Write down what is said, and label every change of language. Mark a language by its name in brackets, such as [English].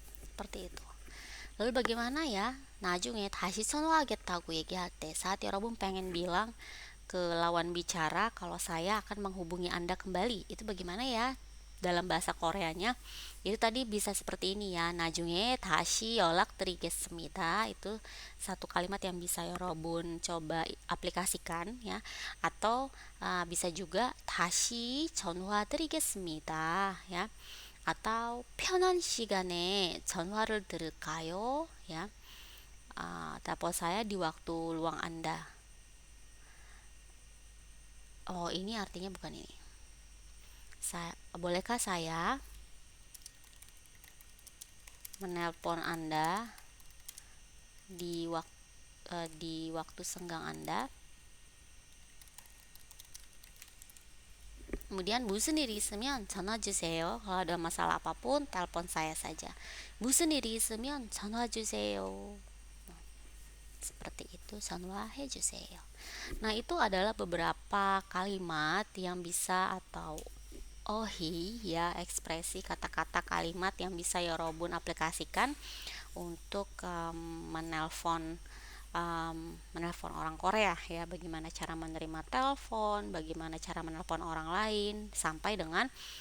[Indonesian] Seperti itu. Lalu bagaimana ya? [Korean] 나중에 다시 전화하겠다고 얘기할 때, [Indonesian] saat Yorobun pengen bilang ke lawan bicara kalau saya akan menghubungi Anda kembali, itu bagaimana ya dalam bahasa Koreanya? Itu tadi bisa seperti ini ya, [Korean] 나중에 다시 연락드리겠습니다. [Indonesian] Itu satu kalimat yang bisa Yorobun coba aplikasikan ya. Atau bisa juga [Korean] 다시 전화드리겠습니다 [Indonesian] ya. [Korean] Atau 편한 시간에 전화를 드릴까요 ya. [Indonesian] Telepon saya di waktu luang Anda. Oh, ini artinya bukan ini. Bolehkah saya menelpon Anda di waktu senggang Anda? [Korean] Kemudian 무슨 일이 있으면 전화 주세요. [Indonesian] Kalau ada masalah apapun, telepon saya saja. [Korean] 무슨 일이 있으면 전화 주세요. [Indonesian] Seperti itu, [Korean] 전화해 주세요. [Indonesian] Nah, itu adalah beberapa kalimat yang bisa atau ohi ya, ekspresi kata-kata kalimat yang bisa Yorobun aplikasikan untuk menelpon orang Korea ya, bagaimana cara menerima telepon, bagaimana cara menelpon orang lain, sampai dengan